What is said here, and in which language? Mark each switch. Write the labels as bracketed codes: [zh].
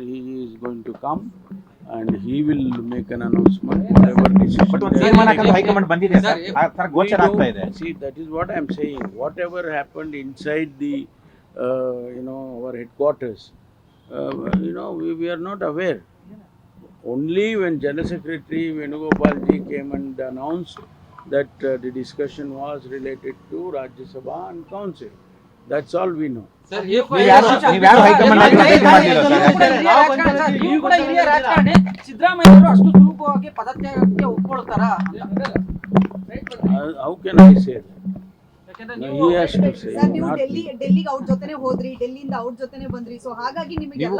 [en] He is going to come and he will make an announcement. Whatever decision. [kn] But ಒಂದು ತೀರ್ಮಾನಕ್ಕೆ high command ಬಂದಿದೆ sir, ಗೋಚರ ಆಗ್ತಾ ಇದೆ. [en] See, that is what I am saying. Whatever happened inside the, our headquarters, we are not aware. Only when General Secretary Venugopalji came and announced that the discussion was related to Rajya Sabha and Council. That's all we know. Sir, [kn] ನೀವ್ಯಾರು high command ಆಗಿ ಭೇಟಿ ಮಾಡಿಲ್ಲ sir? ನೀವು ಕೂಡ ಹಿರಿಯ ರಾಜಕಾರಣಿ, ಸಿದ್ದರಾಮಯ್ಯ ಅವರು ಅಷ್ಟು ಸುಲಭವಾಗಿ ಪದತ್ಯಾಗಕ್ಕೆ ಒಪ್ಕೊಳ್ತಾರ? [en] How can I say that? No, he has to say. [kn] Sir, ನೀವು [en] not me. [kn] ಡೆಲ್ಲಿಗೆ ಅವ್ರ ಜೊತೆನೆ ಹೋದ್ರಿ, ಡೆಲ್ಲಿಯಿಂದ ಅವ್ರ ಜೊತೆನೆ ಬಂದ್ರಿ, ಸೊ ಹಾಗಾಗಿ ನಿಮಗೆ ಎಲ್ಲ